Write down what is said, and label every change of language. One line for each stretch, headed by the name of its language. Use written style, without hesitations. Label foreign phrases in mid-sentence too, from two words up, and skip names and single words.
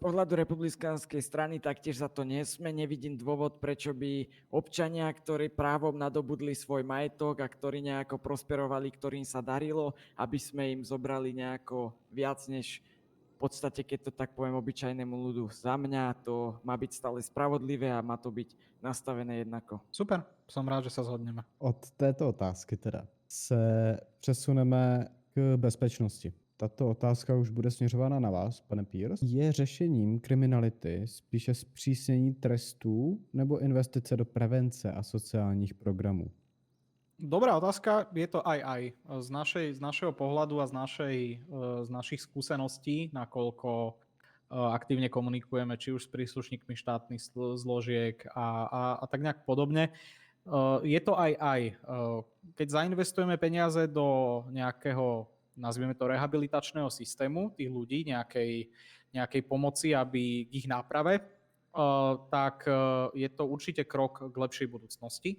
Slovak: Z pohľadu republikánskej strany taktiež za to nie sme. Nevidím dôvod, prečo by občania, ktorí právom nadobudli svoj majetok a ktorí nejako prosperovali, ktorým sa darilo, aby sme im zobrali nejako viac než v podstate, keď to tak poviem obyčajnému ľudu. Za mňa to má byť stále spravodlivé a má to byť nastavené jednako. Super, som rád, že sa zhodneme.
Czech: Od této otázky teda se přesuneme k bezpečnosti. Tato otázka už bude směřována na vás, pane Pierce. Je řešením kriminality spíše zpřísnění trestů nebo investice do prevence a sociálních programů?
Slovak: Dobrá otázka, je to aj. Z našeho pohľadu a z našich skúseností, nakoľko aktívne komunikujeme či už s príslušníkmi štátnych zložiek a tak nejak podobne, je to aj. Keď zainvestujeme peniaze do nejakého, nazvieme to, rehabilitačného systému tých ľudí, nejakej pomoci, aby k ich náprave, tak je to určite krok k lepšej budúcnosti.